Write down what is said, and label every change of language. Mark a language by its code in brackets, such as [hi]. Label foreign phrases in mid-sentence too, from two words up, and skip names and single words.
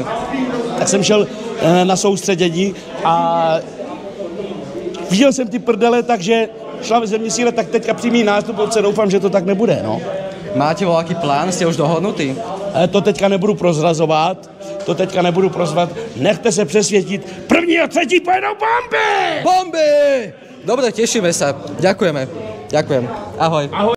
[cs] Tak jsem šel na soustředění a viděl jsem ty prdele, takže šla ve země síle, tak teďka přímý nástupovce, doufám, že to tak nebude, no. [sk] Máte voľaký plán? Ste už dohodnutí? [cs] To teďka nebudu prozrazovat, nechte se přesvědčit, 1. a 3. pojedou bomby! [sk] Bomby! Dobre, tešíme sa. Ďakujeme. Ďakujem. Ahoj.